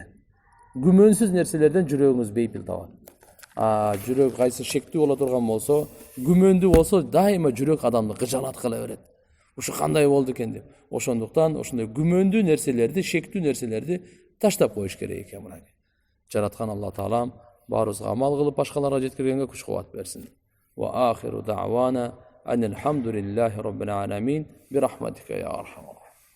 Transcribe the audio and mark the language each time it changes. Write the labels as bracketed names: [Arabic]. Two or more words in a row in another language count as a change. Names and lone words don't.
[Kyrgyz] Күмөнсүз нерселерден жүрөгүңүз бейпил табат. Жүрөк кайсы шектүү боло турган болсо, күмөндүү болсо, дайыма жүрөк адамды кыжалат кыла берет. Ушу кандай болду экен деп. Ошондуктан ошондой күмөндүү нерселерди, шектүү нерселерди таштап коюш керек экен. Жараткан Алла Таалам баарыбызга амал кылып, башкаларга жеткиргенге күч кубат берсин. [Arabic] وآخر دعوانا أن الحمد لله رب العالمين برحمتك يا أرحم